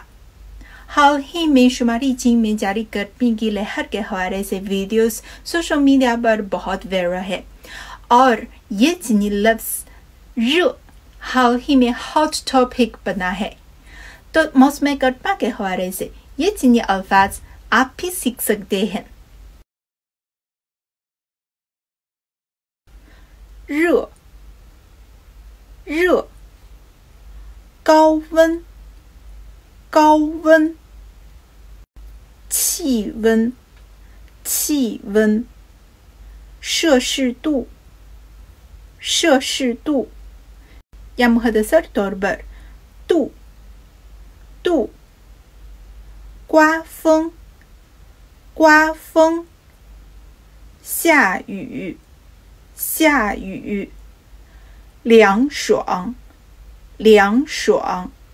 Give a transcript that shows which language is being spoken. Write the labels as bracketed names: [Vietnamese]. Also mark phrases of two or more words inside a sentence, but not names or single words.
[Urdu] حال ہی میں شماری چین میں جاری گرمی کی لہر کے حوالے سے ویڈیوز [English] social media [Urdu] پر بہت وائرل ہے اور یہ چینی لفظ رو حال ہی میں [English] hot topic [Urdu] بنا ہے. تو موسم گرما کے حوالے سے یہ چینی الفاظ آپ بھی سیکھ سکتے ہیں. [Chinese] रू रू 高温 高温 气温气温 摄氏度 摄氏度 yang muhadasar torbar 度 度 刮风 刮风 下雨 下雨 凉爽 凉爽